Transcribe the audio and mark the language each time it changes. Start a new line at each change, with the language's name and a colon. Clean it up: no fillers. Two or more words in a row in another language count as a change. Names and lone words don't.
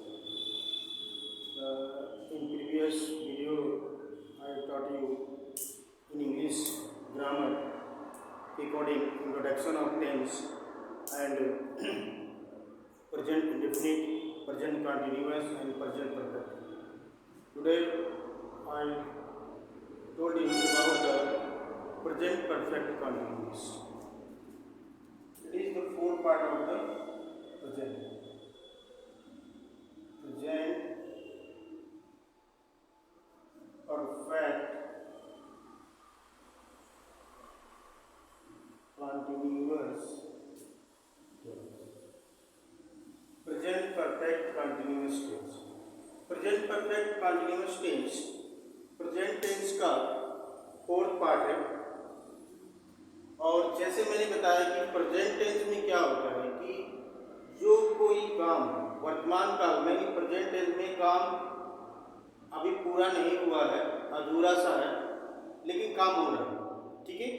English: In previous video I taught you in English grammar according introduction of tense and present indefinite, present continuous and present perfect. Today I told you about the present perfect continuous. It is the fourth part of the present. Present perfect continuous. Present perfect continuous tense. Present perfect continuous tense present tense का fourth part है।
Hindi: और जैसे मैंने बताया कि
English: present tense
Hindi: में क्या होता है कि जो कोई काम वर्तमान काल में, प्रेजेंट टेंस में काम अभी पूरा नहीं हुआ है, अधूरा सा है, लेकिन काम हो रहा है, ठीक है।